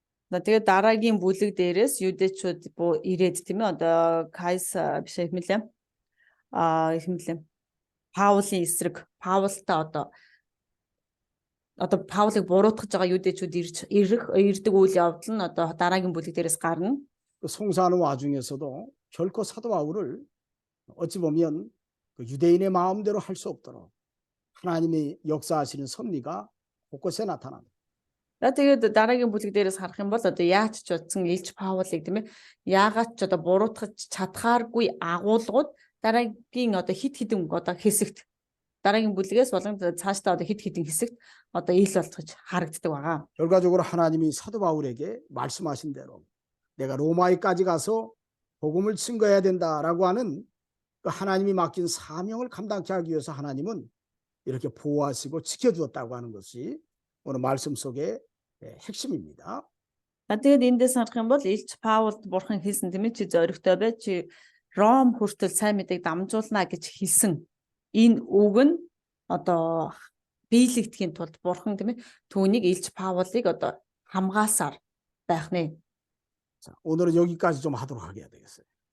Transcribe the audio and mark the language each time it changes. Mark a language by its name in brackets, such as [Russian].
[Mongolian] Тэгээд дараагийн бүлэг дээрээс юдэчүүд ирээд тийм ээ одоо Кайса биш хэмлээ. Хэмлээ. Паулын эсрэг Паултай одоо Паулыг буруутгаж байгаа юдэчүүд ирдэг үйл явдал нь одоо дараагийн бүлэг дээрээс гарна. [Korean] 그 송사하는 와중에서도 결코 사도 바울을 어찌 보면 그 유대인의 마음대로 할 수 없도록 하나님이 역사하시는 섭리가 곳곳에 나타납니다. [Mongolian] Тэгээд дараагийн бүлэг дээрээс харах юм бол одоо яаж ч утсан Илч Паулыг тийм ээ яагаад ч одоо буруутгаж чадхааргүй агуулгууд дараагийн одоо хит хитэн одоо хэсэгт дараагийн бүлгээс болон цаашдаа одоо хит хитэн хэсэгт одоо ил болгож харагддаг байгаа. [Korean] 결과적으로 하나님이 사도 바울에게 말씀하신 대로 내가 로마에까지 가서 복음을 증거해야 된다라고 하는 그 하나님이 맡긴 사명을 감당케 하기 위해서 하나님은 이렇게 보호하시고 지켜주었다고 하는 것이 오늘 말씀 속의 핵심입니다. [Mongolian] Тэгээд эндээс харах юм бол Илч Паулд бурхан хэлсэн тийм ээ чи зоригтой бай чи Ром хүртэл сайн мэдээг дамжуулна гэж хэлсэн. Энэ үг нь одоо биелэгдэхийн тулд бурхан тийм ээ түүнийг Илч Паулыг одоо хамгаалсаар байх нэ. [Korean] 자, 오늘은 여기까지 좀 하도록 하게 되겠어요.